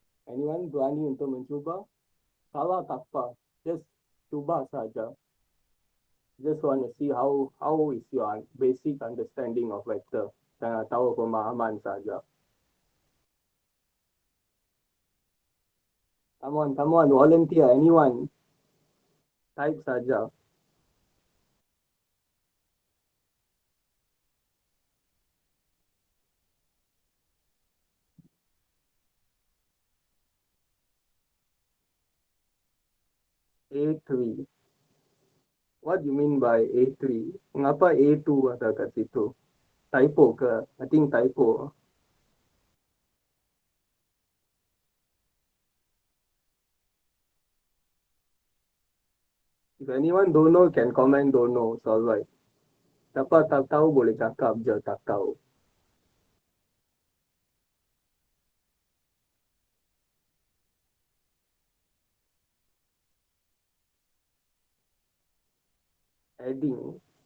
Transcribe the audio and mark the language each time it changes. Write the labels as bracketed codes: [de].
[ms] Anyone berani untuk mencuba? Salah tak apa. Just cuba saja. [en] Just want to see how is your basic understanding of vector. [ms] Jangan tahu pemahaman saja. [en] Come on, volunteer, anyone. Type saja. A3. What do you mean by A3? [ms] Mengapa A2 ada kat situ? Typo ke? [en] I think typo. If anyone don't know, can comment don't know. It's alright. [ms] Siapa tak tahu boleh cakap je tak tahu. [en] Adding.